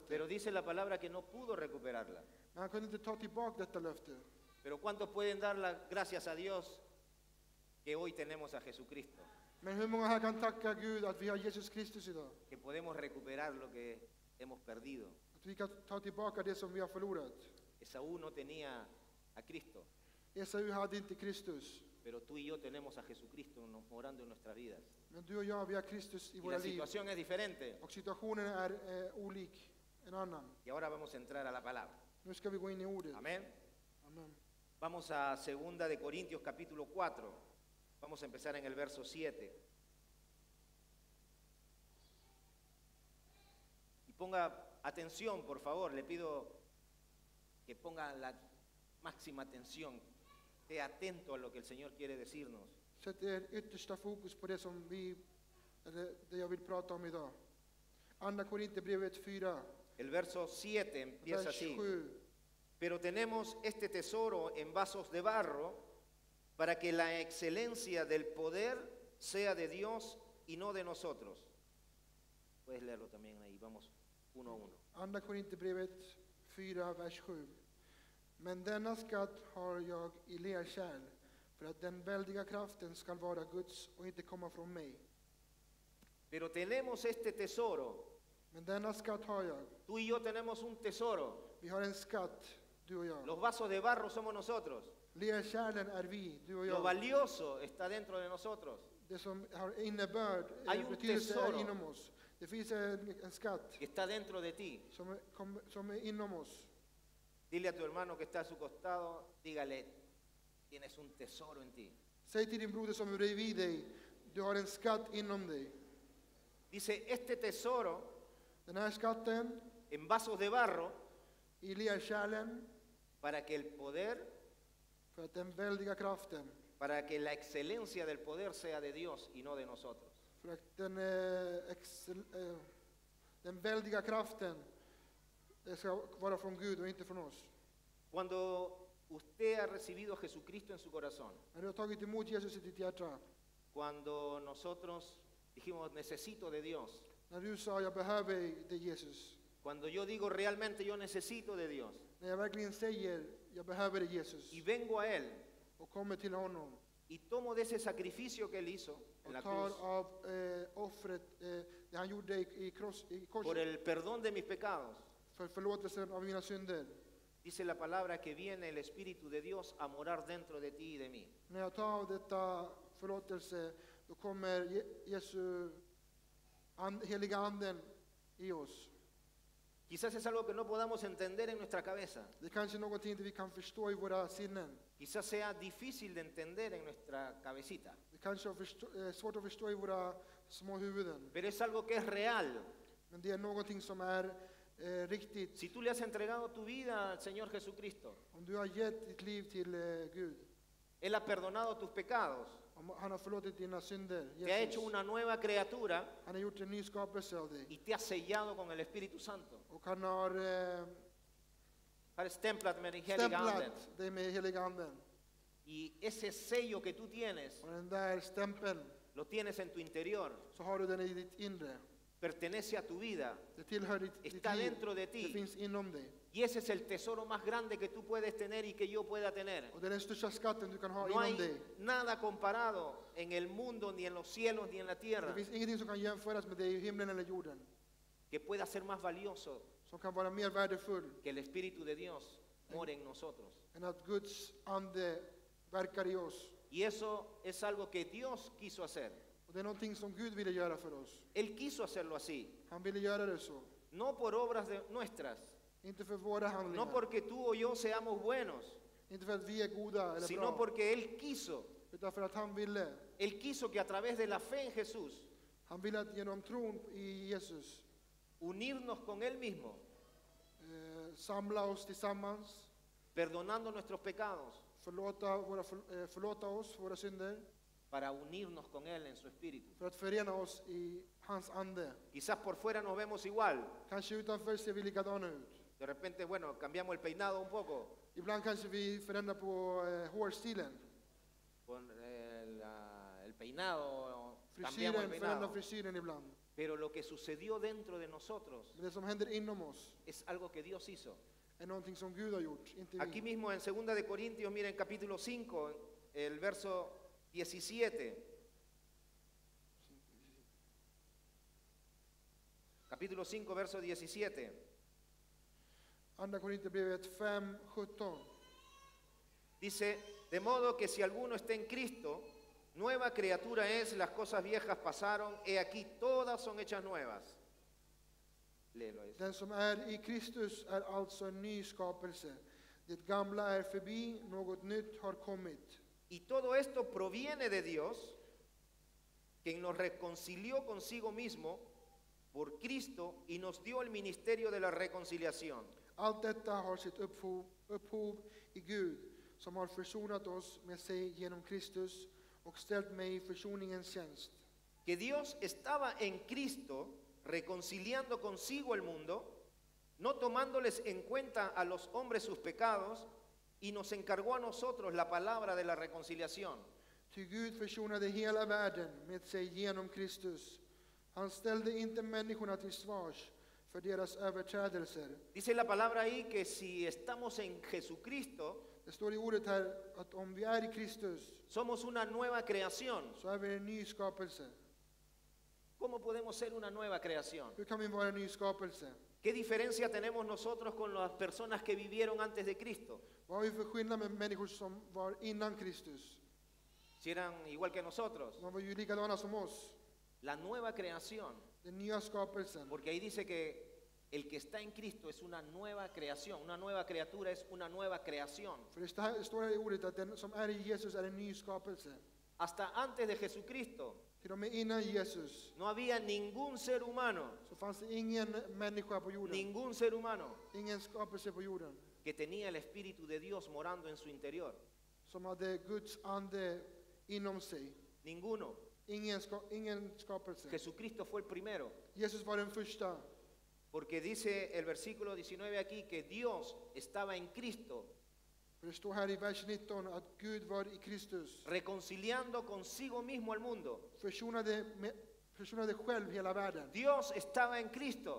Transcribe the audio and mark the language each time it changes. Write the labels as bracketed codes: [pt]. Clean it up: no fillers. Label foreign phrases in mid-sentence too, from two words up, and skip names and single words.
[es] Pero dice la palabra que no pudo recuperarla. [sv] Men han kunde inte ta tillbaka detta löfte. [es] Pero ¿cuántos pueden dar las gracias a Dios que hoy tenemos a Jesucristo? [sv] Men hur många här kan tacka Gud att vi har Jesus Kristus idag? [es] Que podemos recuperar lo que hemos perdido. [sv] Att vi kan ta tillbaka det som vi har förlorat. [es] Esaú no tenía a Cristo, [sv] Esau hade inte Kristus. [es] pero tú y yo tenemos a Jesucristo morando en nuestras vidas. [sv] Men du och jag, vi har Kristus i [es] Y [sv] våra [es] la [sv] liv. [es] situación es diferente. [sv] Och situationen är olik en annan. [es] Y ahora vamos a entrar a la palabra. Nu ska vi gå in i ordet. Amén. [sv] Amen. [es] Vamos a 2 de Corintios capítulo 4. Vamos a empezar en el verso 7. Y ponga atención, por favor. Le pido que ponga la máxima atención. Esté atento a lo que el Señor quiere decirnos. [sv] Sätt yttersta fokus på det som det jag vill prata om idag. Andra Korinthierbrevet 4, [es] El verso 7 empieza [sv] vers [es] así. [sv] 7. [es] Pero tenemos este tesoro en vasos de barro para que la excelencia del poder sea de Dios y no de nosotros. Puedes leerlo también ahí, vamos uno a uno. [sv] Andra Korinthierbrevet 4, vers 7. Men denna skatt har jag i lerkärl, för att den väldiga kraften ska vara Guds och inte komma från mig. [es] Pero tenemos este tesoro. [sv] Men denna skatt har jag. [es] Tú y yo tenemos un tesoro. [sv] Vi har en skatt, du och jag. [es] Los vasos de barro somos nosotros. [sv] Lerkärlen är vi, du och [es] Lo [sv] jag. [es] valioso está dentro de nosotros. [sv] Det som har innebörd, [es] Hay un [sv] betydelse [es] tesoro. [sv] är inom oss. Det finns en skatt [es] Que está dentro de ti. [sv] som är inom oss. [es] Dile a tu hermano que está a su costado, dígale, tienes un tesoro en ti. [sv] Säg till din broder som är bredvid dig, du har en skatt inom dig. [es] Dice, este tesoro [sv] Den här skatten [es] en vasos de barro [sv] i lerkärlen, [es] para que el poder, [sv] för att den väldiga kraften, [es] para que la excelencia del poder sea de Dios y no de nosotros. [sv] för att den väldiga kraften ska vara från Gud och inte från oss. [es] Cuando usted ha recibido a Jesucristo en su corazón, [sv] När du har tagit emot Jesus i ditt hjärta, [es] cuando nosotros dijimos necesito de Dios, [sv] när du sa jag behöver dig Jesus, [es] cuando yo digo realmente yo necesito de Dios [sv] när jag verkligen säger jag behöver dig Jesus [es] y vengo a Él [sv] och kommer till honom [es] y tomo de ese sacrificio que Él hizo en la [sv] och tar [es] cruz [sv] av offret det han gjorde i [es] por [sv] korset [es] el perdón de mis pecados, [sv] för förlåtelsen av mina synder. [es] dice la palabra que viene el Espíritu de Dios a morar dentro de ti y de mí. [sv] När jag tar av detta förlåtelse, då kommer Jesu heliga anden i oss. [es] Quizás es algo que no podamos entender en nuestra cabeza. [sv] Det kanske är någonting vi kan förstå i våra sinnen. [es] Quizás sea difícil de entender en nuestra cabecita. [sv] Det kanske är svårt att förstå i våra små huvuden. [es] Pero es algo que es real. [sv] Men det är någonting som är riktigt. [es] Si tú le has entregado tu vida al Señor Jesucristo, [sv] Om du har gett ditt liv till Gud, [es] Él ha perdonado tus pecados, [sv] om han har förlåtit dina synder, [es] te ha hecho [sv] Jesus, [es] una nueva criatura [sv] han har gjort en ny skapelse av dig. [es] y te ha sellado con el Espíritu Santo. [sv] Och han har har stämplat med den heliga anden. stämplat dig med heliga anden. [es] Y ese sello que tú tienes, [sv] Och den där stämpeln, [es] lo tienes en tu interior, [sv] så har du den i ditt inre. [es] pertenece a tu vida, [sv] Det tillhör ditt [es] está [sv] liv. [es] dentro de [sv] Det [es] ti. [sv] finns inom dig. [es] Y ese es el tesoro más grande que tú puedes tener y que yo pueda tener. [sv] Och det är den största skatten du kan ha [es] No [sv] inom [es] hay [sv] dig. [es] nada comparado en el mundo, ni en los cielos, ni en la [sv] Det [es] tierra, [sv] finns ingenting som kan jämföras med dig i himlen eller jorden. [es] que pueda ser más valioso [sv] Som kan vara mer värdefull [es] que el Espíritu de Dios more en nosotros. [sv] än att Guds ande verkar i oss. [es] Y eso es algo que Dios quiso hacer. [sv] Och det är någonting som Gud ville göra för oss. [es] Él quiso hacerlo así, [sv] Han ville göra det så. [es] no por obras nuestras, [sv] Inte för våra [es] no [sv] handlingar. [es] porque tú o yo seamos buenos, [sv] Inte för att vi är goda eller [es] sino [sv] bra. [es] porque Él quiso. [sv] Utan för att han ville. [es] Él quiso que a través de la fe en Jesús, [sv] Han ville att genom tron i Jesus [es] unirnos con Él mismo, [sv] samla oss tillsammans. [es] perdonando nuestros pecados, [sv] Förlåta oss våra synder. [es] para unirnos con Él en su Espíritu. [sv] För att förena oss i hans ande. [es] Quizás por fuera nos vemos igual. [sv] Kanske utanför ser vi likadana ut. [es] De repente, bueno, cambiamos el peinado un poco, [sv] Ibland kanske vi förändrar på hårstilen. [es] con el peinado, cambiamos el [sv] Frisyren, förändrar [es] peinado. [sv] frisyren ibland. [es] Pero lo que sucedió dentro de nosotros [sv] Men det som händer inom oss [es] es algo que Dios hizo. [sv] är någonting som Gud har gjort, inte [es] Aquí [sv] vi. [es] mismo en 2 de Corintios, miren capítulo 5, el verso 17. Capítulo 5, verso 17. [sv] Andra Korinthierbrevet 5:17. [es] Dice, de modo que si alguno está en Cristo, nueva criatura es, las cosas viejas pasaron, he aquí todas son hechas nuevas. Léelo eso. [sv] Den som är i Kristus är alltså en ny skapelse. Det gamla är förbi, något nytt har kommit. [es] Y todo esto proviene de Dios, quien nos reconcilió consigo mismo por Cristo y nos dio el ministerio de la reconciliación. [sv] Allt detta har sitt upphov i Gud, som har försonat oss med sig genom Kristus och ställt mig i försoningens tjänst. [es] Que Dios estaba en Cristo reconciliando consigo el mundo, no tomándoles en cuenta a los hombres sus pecados, y nos encargó a nosotros la palabra de la reconciliación. [sv] Ty Gud försonade hela världen med sig genom Kristus. Han ställde inte människorna till svars för deras överträdelser. [es] Dice la palabra ahí que si estamos en Jesucristo, [sv] Det står i ordet här att om vi är i Kristus [es] somos una nueva creación. [sv] så är vi en ny skapelse. [es] ¿Cómo podemos ser una nueva creación? [sv] Hur kan vi vara en ny skapelse? [es] ¿Qué diferencia tenemos nosotros con las personas que vivieron antes de Cristo? [sv] Vad har vi för skillnad med människor som var innan Kristus? [es] Si eran igual que nosotros. [sv] De var ju likadana som oss. [es] La nueva creación, [sv] Den nya skapelsen. [es] porque ahí dice que el que está en Cristo es una nueva creación, una nueva criatura es una nueva creación. [sv] För det står här i ordet att den som är i Jesus är en ny skapelse. [es] Hasta antes de Jesucristo [sv] Till och med innan Jesus [es] no había ningún ser humano, [sv] så fanns det ingen människa på jorden. [es] ningún ser humano [sv] Ingen skapelse på jorden [es] que tenía el Espíritu de Dios morando en su interior. [sv] som hade Guds ande inom sig. [es] Ninguno. [sv] Ingen skapelse. [es] Jesucristo fue el primero. [sv] Jesus var den första. [es] Porque dice el versículo 19 aquí que Dios estaba en Cristo, [sv] För det står här i vers 19 att Gud var i Kristus. [es] reconciliando consigo mismo al mundo. [sv] Försonade själv hela världen. [es] Dios estaba en Cristo,